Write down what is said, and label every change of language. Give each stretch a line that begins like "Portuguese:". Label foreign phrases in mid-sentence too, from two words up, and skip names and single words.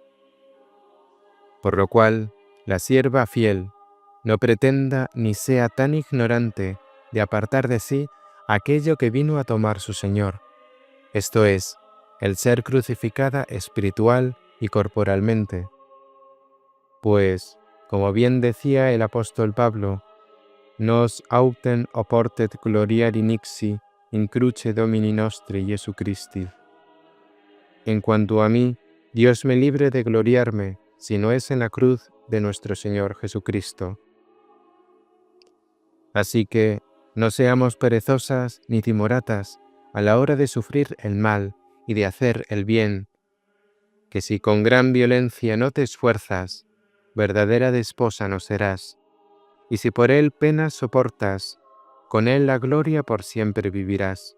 Spanish: Por lo cual, la sierva fiel no pretenda ni sea tan ignorante de apartar de sí aquello que vino a tomar su Señor, esto es, el ser crucificada espiritual y corporalmente. Pues, como bien decía el apóstol Pablo,
Latin: nos autem oportet gloriari nixi in cruce Domini nostri Jesu Christi.
Spanish: En cuanto a mí, Dios me libre de gloriarme, si no es en la cruz de nuestro Señor Jesucristo. Así que no seamos perezosas ni timoratas a la hora de sufrir el mal y de hacer el bien, que si con gran violencia no te esfuerzas, verdadera desposa no serás, y si por él penas soportas, con él la gloria por siempre vivirás.